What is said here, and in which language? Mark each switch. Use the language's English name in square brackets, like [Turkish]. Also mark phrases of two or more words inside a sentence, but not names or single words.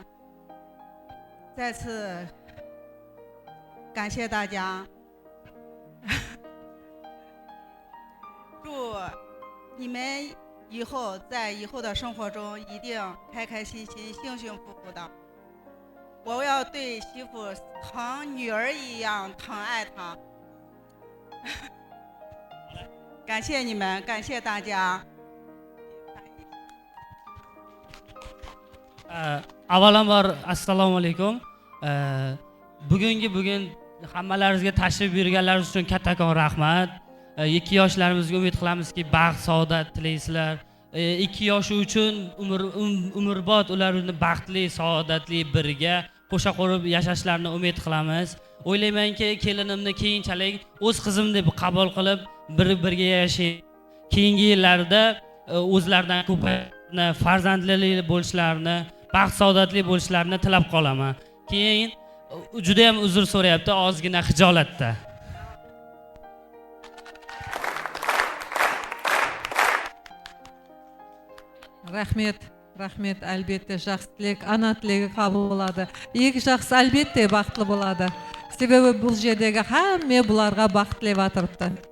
[Chinese] 再次感谢大家，祝你们以后在以后的生活中一定开开心心、幸幸福福的。我要对媳妇疼女儿一样疼爱她。感谢你们，感谢大家。 [Uzbek] Avvalambor assalomu alaykum. Bugun hammalaringizga tashrif buyurganlaringiz uchun kattakon rahmat. 2 yoshlarimizga umid qilamizki, baxt, saodat tilaysizlar. 2 yoshi uchun umrbod ularni baxtli, saodatli birga qo'sha qo'rib yashashlarini umid qilamiz. O'ylaymanki, kelinimni keyinchalik o'z qizim deb qabul qilib, birga yashayib, keyingi yillarda o'zlaridan ko'payni, farzandli bo'lishlarini, baxt, saodatli bo'lishlarini tilab qolaman. Keyin juda ham uzr so'rayapti, ozgina xijolatda. [Kazakh] Рахмет, әлбетте жақсы тілек, ана тілегі қабыл болады. Екі жақсы әлбетте бақытлы болады. Себебі бұл жердегі әмме бұларға бақыт тілеп атырыпты.